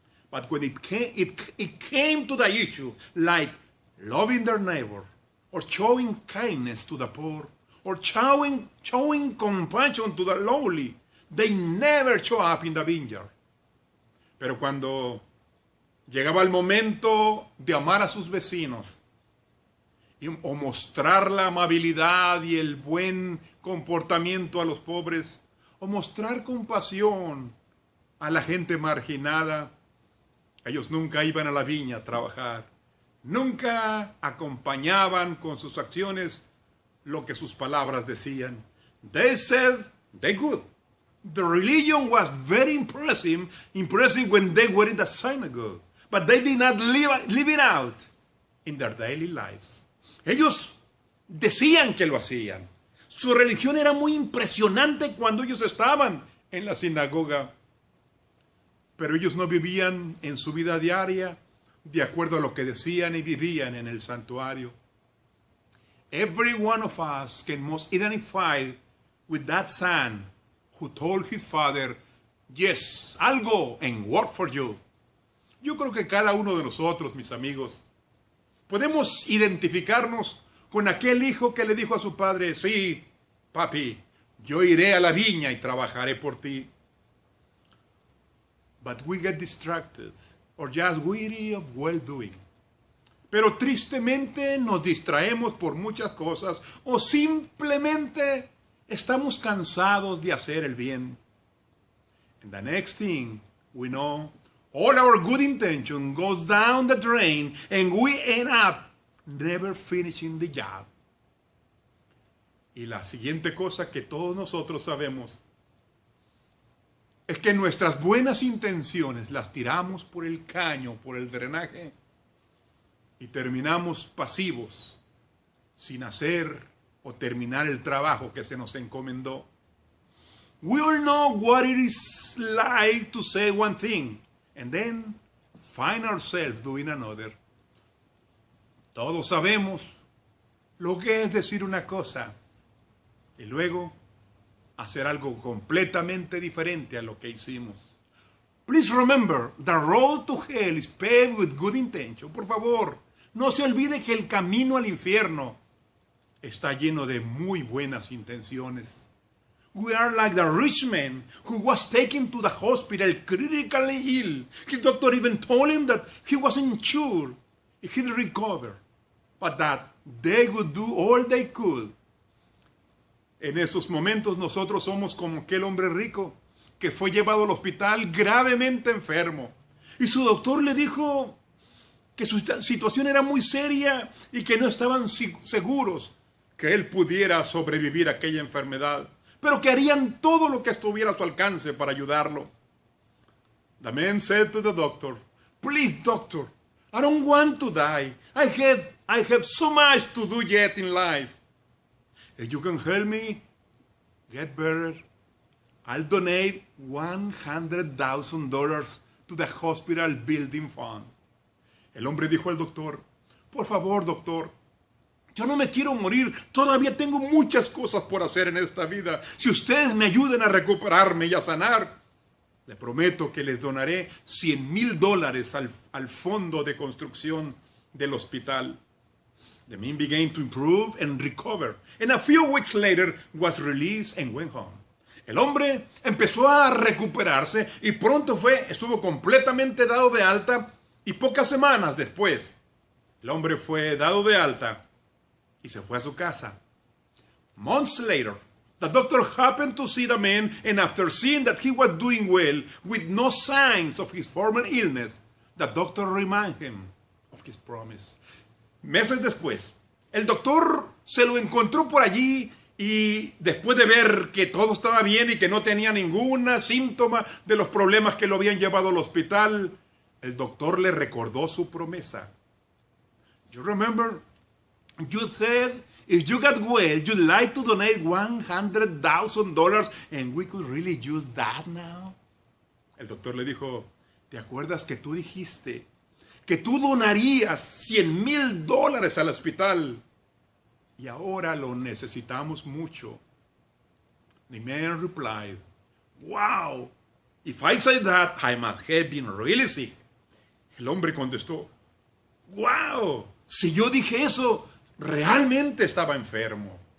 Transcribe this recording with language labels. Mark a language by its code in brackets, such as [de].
[en] But when it came to the issue like loving their neighbor, or showing kindness to the poor, or showing compassion to the lowly, they never show up in the vineyard. [es] Pero cuando llegaba el momento de amar a sus vecinos, o mostrar la amabilidad y el buen comportamiento a los pobres, o mostrar compasión a la gente marginada, ellos nunca iban a la viña a trabajar. Nunca acompañaban con sus acciones lo que sus palabras decían. [en] They said they could. The religion was very impressive when they were in the synagogue. But they did not live it out in their daily lives. [es] Ellos decían que lo hacían. Su religión era muy impresionante cuando ellos estaban en la sinagoga. Pero ellos no vivían en su vida diaria de acuerdo a lo que decían y vivían en el santuario. [en] Every one of us can most identify with that son who told his father, yes, I'll go and work for you. [es] Yo creo que cada uno de nosotros, mis amigos, podemos identificarnos con aquel hijo que le dijo a su padre, sí, papi, yo iré a la viña y trabajaré por ti. [en] But we get distracted or just weary of well-doing. [es] Pero tristemente nos distraemos por muchas cosas o simplemente estamos cansados de hacer el bien. [en] And the next thing we know, all our good intention goes down the drain and we end up never finishing the job. [es] Y la siguiente cosa que todos nosotros sabemos es que nuestras buenas intenciones las tiramos por el caño, por el drenaje, y terminamos pasivos, sin hacer o terminar el trabajo que se nos encomendó. [en] We all know what it is like to say one thing and then find ourselves doing another. [es] Todos sabemos lo que es decir una cosa y luego hacer algo completamente diferente a lo que hicimos. [en] Please remember, the road to hell is paved with good intention. [es] Por favor, no se olvide que el camino al infierno está lleno de muy buenas intenciones. [en] We are like the rich man who was taken to the hospital critically ill. His doctor even told him that he wasn't sure if he'd recover, but that they would do all they could. [es] En esos momentos nosotros somos como aquel hombre rico que fue llevado al hospital gravemente enfermo. Y su doctor le dijo que su situación era muy seria y que no estaban seguros que él pudiera sobrevivir a aquella enfermedad, pero que harían todo lo que estuviera a su alcance para ayudarlo. [en] The man said to the doctor, please doctor, I don't want to die. I have so much to do yet in life. If you can help me get better, I'll donate $100,000 to the hospital building fund. [es] El hombre dijo al doctor, por favor, doctor, yo no me quiero morir, todavía tengo muchas cosas por hacer en esta vida. Si ustedes me ayudan a recuperarme y a sanar, le prometo que les donaré $100,000 al fondo de construcción del hospital. [en] The man began to improve and recover, and a few weeks later was released and went home. [es] El hombre empezó a recuperarse y pronto estuvo completamente dado de alta, y pocas semanas después, el hombre fue dado de alta y se fue a su casa. [en] Months later, the doctor happened to see the man, and after seeing that he was doing well with no signs of his former illness, the doctor reminded him of his promise. [es] Meses después, el doctor se lo encontró por allí y después de ver que todo estaba bien y que no tenía ningún síntoma de los problemas que lo habían llevado al hospital, el doctor le recordó su promesa. [en] You remember, you said if you got well, you'd like to donate $100,000 and we could really use that now. [es] El doctor le dijo, ¿te acuerdas que tú dijiste que tú donarías $100,000 al hospital? Y ahora lo necesitamos mucho. [en] The man replied, wow, if I say that, I must have been really sick. [es] El hombre contestó, wow, si yo dije eso, realmente estaba enfermo.